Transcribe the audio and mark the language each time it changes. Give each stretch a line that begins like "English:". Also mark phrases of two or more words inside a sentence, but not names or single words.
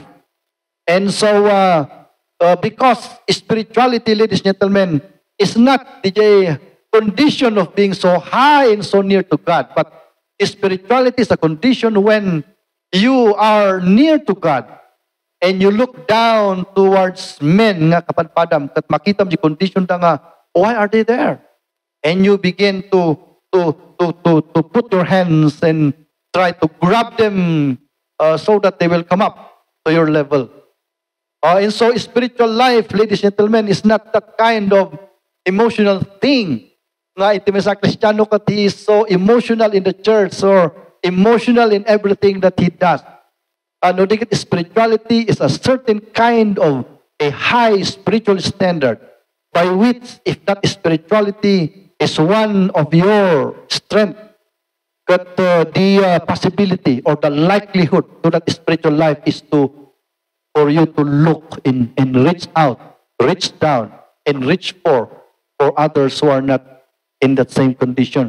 English: And so, because spirituality, ladies and gentlemen, is not the condition of being so high and so near to God, but spirituality is a condition when you are near to God and you look down towards men
Iloko: nga kapadpadam kat makita mo di condition da nga,
English: why are they there? And you begin to put your hands and try to grab them so that they will come up to your level. And so spiritual life, ladies and gentlemen, is not that kind of emotional thing.
Iloko: Nga iti sa Kristiyano kat
English: he is so emotional in the church or emotional in everything that he does. No, spirituality is a certain kind of a high spiritual standard by which, if that spirituality is one of your strength, that the possibility or the likelihood to that spiritual life is for you to look and reach out, reach down, and reach for others who are not in that same condition.